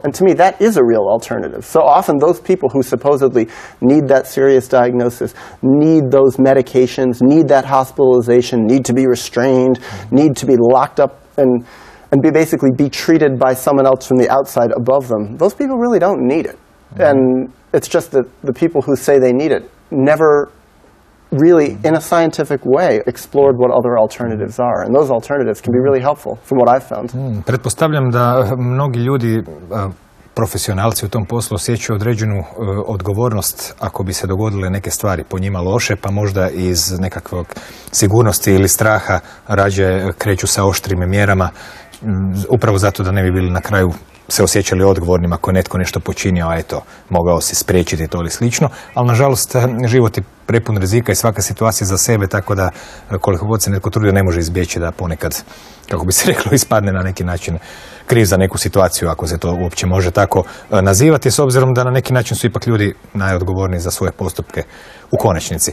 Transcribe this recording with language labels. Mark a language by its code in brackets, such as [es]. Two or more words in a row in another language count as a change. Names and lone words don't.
[en] And to me, that is a real alternative. So often those people who supposedly need that serious diagnosis, need those medications, need that hospitalization, need to be restrained, need to be locked up and basically be treated by someone else from the outside above them, those people really don't need it. And it's just that the people who say they need it never really, in a scientific way, explored what other alternatives are. And those alternatives can be really helpful, from what I've found. [hr] Pretpostavljam da mnogi ljudi, profesionalci u tom poslu, osjećaju određenu odgovornost ako bi se dogodile neke stvari po njima loše, pa možda iz nekakvog sigurnosti ili straha rađe kreću sa oštrim mjerama, upravo zato da ne bi bili na kraju se osjećali odgovornim ako je netko nešto počinio, a eto, mogao si spriječiti to ili slično, ali nažalost život je prepun rizika i svaka situacija za sebe, tako da koliko god se netko trudio ne može izbjeći da ponekad, kako bi se reklo, ispadne na neki način kriv za neku situaciju, ako se to uopće može tako nazivati, s obzirom da na neki način su ipak ljudi najodgovorniji za svoje postupke u konačnici.